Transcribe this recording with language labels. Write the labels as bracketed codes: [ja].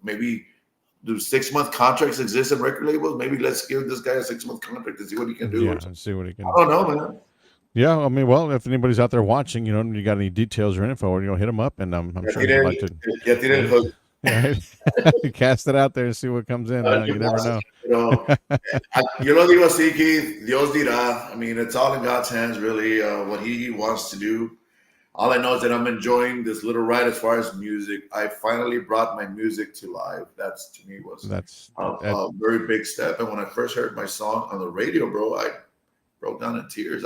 [en] Maybe do 6-month contracts exist in record labels? Maybe let's give this guy a 6-month contract and see what he can do. Yeah, and see what he can. I don't know, man. Yeah, I mean, well, if anybody's out there watching, you got any details or info, hit them up, and I'm sure he'd like to. Cast it out there and see what comes in. You never know. [es] Digo así, Keith, Dios dirá. [en] I mean, it's all in God's hands, really. What He wants to do. All I know is that I'm enjoying this little ride as far as music. I finally brought my music to life. That's to me was a very big step. And when I first heard my song on the radio, bro, I broke down in tears.